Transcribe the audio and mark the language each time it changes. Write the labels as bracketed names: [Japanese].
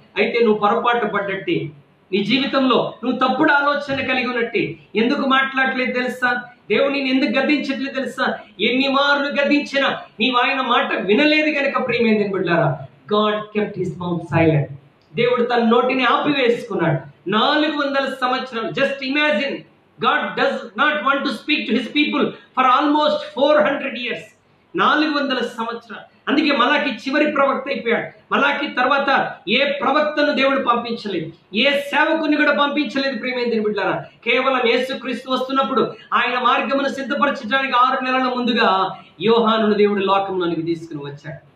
[Telugu] అయితే నువ్వు పొరపాటు పడ్డట్టే. నీ జీవితంలో నువ్వు తప్పుడు ఆలోచన కలిగి ఉన్నట్టే. ఎందుకు మాట్లాడలేదు తెలుసా? దేవుని ఎందుకు గద్దించట్లేదు తెలుసా? ఎన్ని మార్లు గద్దించినా నీవు ఆయన మాట వినలేదు కనుక ప్రియమైన బిడ్డలారా, [English] God kept his mouth silent. [Telugu] దేవుడు తన నోటిని ఆపివేసుకున్నాడు 400 సంవత్సరాలు. [English] Just imagine, God does not want to speak to his people for almost 400 years. [Telugu] 400 సంవత్సరాలు. అందుకే మలాకి చివరి ప్రవక్త అయిపోయాడు. మలాకి తర్వాత ఏ ప్రవక్తను దేవుడు పంపించలేదు, ఏ సేవకుని కూడా పంపించలేదు ప్రియమైన దేవుని బిడ్డలారా. కేవలం యేసుక్రీస్తు వస్తున్నప్పుడు ఆయన మార్గమును సిద్ధపరచడానికి 6 నెలల ముందుగా యోహానును దేవుడు లోకంలోనికి తీసుకుని వచ్చాడు.